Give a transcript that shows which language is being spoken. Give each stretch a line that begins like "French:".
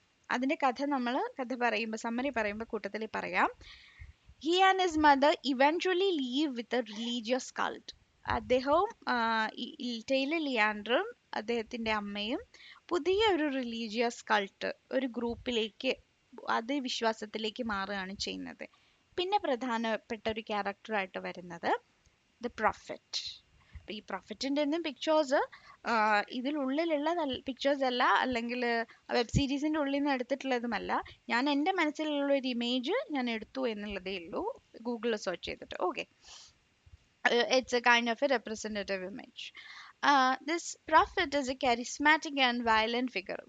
Malayalam: അതിന്റെ കഥ പറയുമ്പോൾ, സമ്മറി പറയുമ്പോൾ കൂട്ടത്തിൽ പറയാം.
English: He and his mother eventually leave with a religious cult.
Malayalam: അദ്ദേഹവും ടൈലർ ലിയാൻഡറും അദ്ദേഹത്തിന്റെ അമ്മയും പുതിയ ഒരു റിലീജിയസ് കൾട്ട് ഒരു ഗ്രൂപ്പിലേക്ക് അത് വിശ്വാസത്തിലേക്ക് മാറുകയാണ് ചെയ്യുന്നത്. പിന്നെ പ്രധാനപ്പെട്ട ഒരു ക്യാരക്ടറായിട്ട് വരുന്നത് ദ പ്രൊഫറ്റ്. ഈ പ്രൊഫറ്റിന്റെ ഒന്നും പിക്ചേഴ്സ് ഇതിലുള്ളിലുള്ള പിക്ചേഴ്സ് അല്ല, അല്ലെങ്കിൽ വെബ് സീരീസിന്റെ ഉള്ളിൽ നിന്ന് എടുത്തിട്ടുള്ളതുമല്ല. ഞാൻ എൻ്റെ മനസ്സിലുള്ള ഒരു ഇമേജ് ഞാൻ എടുത്തു എന്നുള്ളതേ ഉള്ളൂ, ഗൂഗിളിൽ സെർച്ച് ചെയ്തിട്ട്.
English: Okay, it's a kind of a representative image. This prophet is a charismatic and violent figure.